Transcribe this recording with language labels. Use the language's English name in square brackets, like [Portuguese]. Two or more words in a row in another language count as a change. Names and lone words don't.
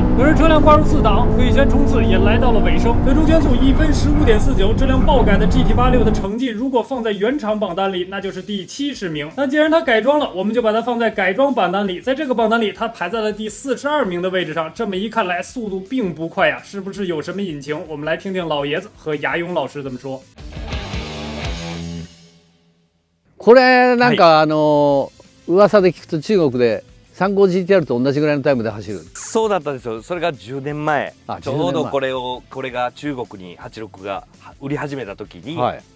[Chinese] 可是车辆挂入4档，魏轩冲刺也来到了尾声，最终圈速1分15.49，这辆爆改的 GT86 的成绩，如果放在原厂榜单里，那就是第70名。但既然它改装了，我们就把它放在改装榜单里。在这个榜单里，它排在了第42名的位置上。这么一看来，速度并不快呀，是不是有什么隐情？我们来听听老爷子和牙勇老师怎么说。 [Japanese] これなんか噂で聞くと中国で 35GTR と同じぐらいのタイムで走る。そうだったんですよ。それが10年前、あちょうどこれが中国に86が売り始めた時に、はい、